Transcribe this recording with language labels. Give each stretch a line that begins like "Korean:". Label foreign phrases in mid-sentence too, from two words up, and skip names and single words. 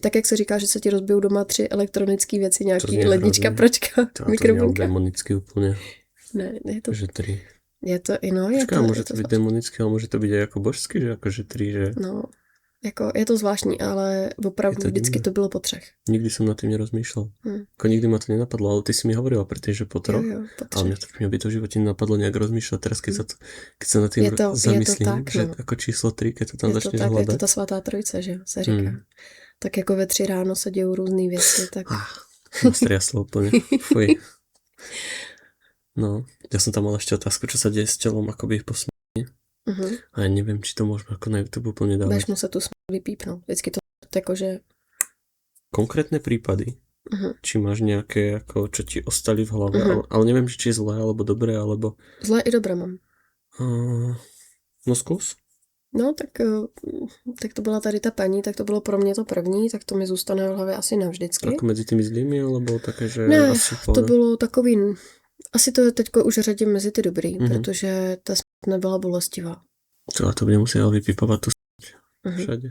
Czech: Tak jak se říká, že se ti rozbijou doma 3 elektronické věci, nějaký lednička, pračka, mikrovlnka. To demonicky úplně. Ne, je to... Že 3. Je to, no, je to... Může to být demonické, ale může to být jako božský, že jakože 3, že... No, jako je to zvláštní, ale opravdu to vždycky to bylo po 3. Nikdy jsem nad tím nerozmýšlel.
Slovak: Jako nikdy ma to nenapadlo, ale ty si mi hovorila predtým, že po 3.
Czech: Jo, po 3.
Slovak: Ale mňa by to v živote nenapadlo nejak rozmýšľať. Teraz, keď sa nad tým zamyslím, tak, že no. ako číslo 3, keď to tam začneš hľadať.
Czech: Je to ta svatá trojice, že se říká. Tak jako ve 3 ráno se dějou různý věci, tak...
Slovak: Striaslo úplne. Fuj. No, ja som tam mal ešte otázku, čo sa deje s telom akoby po smrti. A ja neviem, či to môžeme ako na YouTube úplne dávať.
Czech: Budeš muset tu smrt vypípnout. Vždycky to jakože...
Slovak: Konkrétne prípady, či máš nejaké, ako, čo ti ostali v hlave, ale neviem, či je zlé, alebo dobré, alebo... Zlé i dobré mám. No skús.
Czech: No, tak to byla tady ta paní, tak to bylo pro mě to první, tak to mi zůstane v hlavě asi navždycky.
Slovak: Ako mezi tými zlými, alebo také, že...
Czech: Ne, asi to bylo takový... Asi to teďko už řadím mezi ty dobrý, protože ta smrt nebyla bolestivá. To bude muset vypípovat tu všade.